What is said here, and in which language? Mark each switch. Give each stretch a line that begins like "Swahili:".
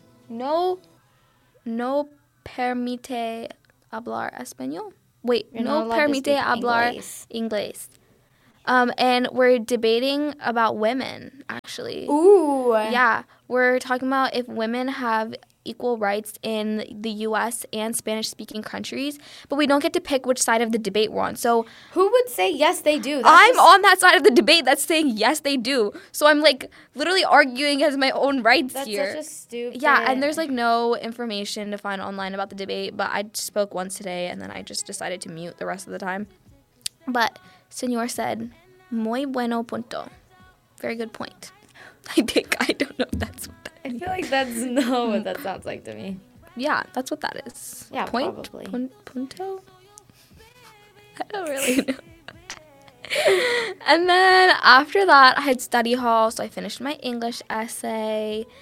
Spanish: No, no permite hablar español.
English: Wait,
Spanish: no permite hablar inglés.
English: And we're debating about women, actually. Ooh. Yeah, we're talking about if women have equal rights in the U.S. and Spanish-speaking countries, but we don't get to pick which side of the debate we're on. So who would say yes, they do? I'm on that side of the debate that's saying yes, they do. So I'm, like, literally arguing as my own rights that's here. That's such a stupid... Yeah, and there's, like, no information to find online about the debate, but I spoke once today, and then I just decided to mute the rest of the time. But Señor said,
Spanish: muy bueno punto.
English: Very good point. I don't know if that's what that means. I feel like that's not what that sounds like to me. Yeah, that's what that is. Yeah, point, probably. Punto? I don't really know. And then after that, I had study hall, so I finished my English essay.